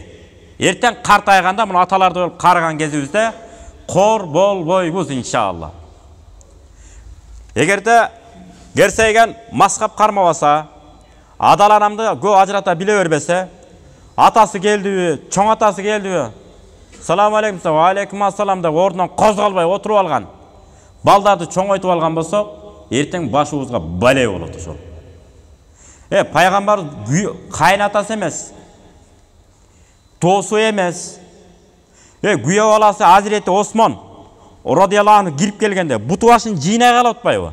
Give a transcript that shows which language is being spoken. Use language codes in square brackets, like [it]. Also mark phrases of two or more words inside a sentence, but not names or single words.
[ky] Эртең картайганда мына аталарды болуп карыган кезибизде кор болбойбуз иншалла. Эгерде керсейген маскап кармабаса, адал арамды көп ажырата биле бербесе, атасы келдиби, чоң атасы келдиби, [ar] سلام عليكم، وعليكم السلام [ky] деп ордунан козголбой отуруп алган, балдарды чоңойтуп алган болсок, эртең башыбызга бале болот ошол. Пайгамбар кайнатасы эмес, досу эмес. Күйөө баласы Азирети Осмон [ar] رضي الله عنه [ky] кирип келгенде буту башын жыйнай калып атпайбы?